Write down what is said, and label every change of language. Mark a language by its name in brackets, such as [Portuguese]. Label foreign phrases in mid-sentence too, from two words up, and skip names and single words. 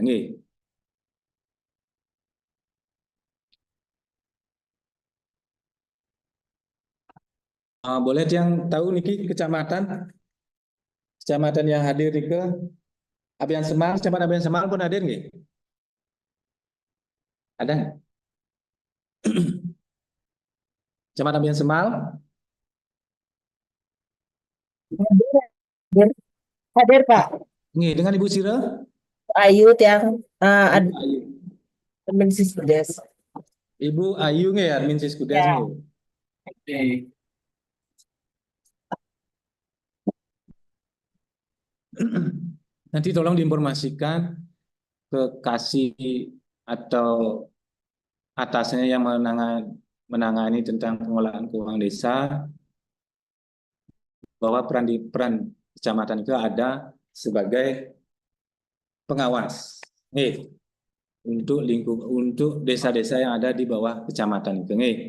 [Indonesian] Nggih. Boleh yang tahu niki kecamatan yang hadir ke Abian Semal, Kecamatan Abian Semal pun hadir nggih? Ada nggak? Kecamatan Abian Semal? Hadir, hadir Pak. Nggih, dengan Ibu Sira? Ayu yang Ibu Ayu. admin Siskudes. Ibu Ayu nggih, admin Siskudes Ya. nggih. Oke. Nanti tolong diinformasikan ke kasih atau atasnya yang menangani tentang pengolahan keuangan desa bahwa peran kecamatan itu ada sebagai pengawas untuk desa-desa yang ada di bawah kecamatan itu.